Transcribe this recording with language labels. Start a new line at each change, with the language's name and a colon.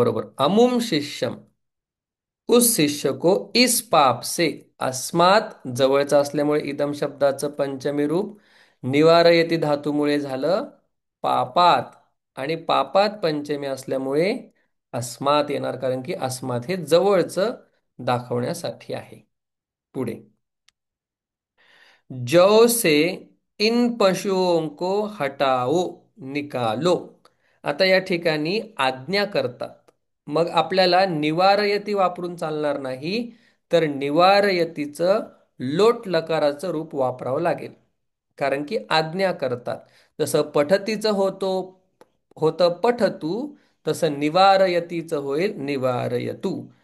Marathi: बरोबर,
Sanskrit: अमुम शिष्यम.
Hindi: उस शिष्य को इस पाप से,
Marathi: अस्मात जवळचा असल्यामुळे इदम शब्दाचं पंचमी रूप निवारयती धातूमुळे झालं पापात, आणि पापात पंचमी असल्यामुळे अस्मात येणार कारण की अस्मात हे जवळचं दाखवण्यासाठी आहे.
Hindi: पुढे, जौ से इन पशुओं को हटाओ, निकालो.
Marathi: आता या ठिकाणी आज्ञा करतात. मग आपल्याला निवारयती वापरून चालणार नाही, तर निवारयतीचं लोट लकाराचं रूप वापरावं लागेल. कारण की आज्ञा करतात. जसं पठतीचं होतं पठतू, तसं निवारयतीचं होईल निवारयतू.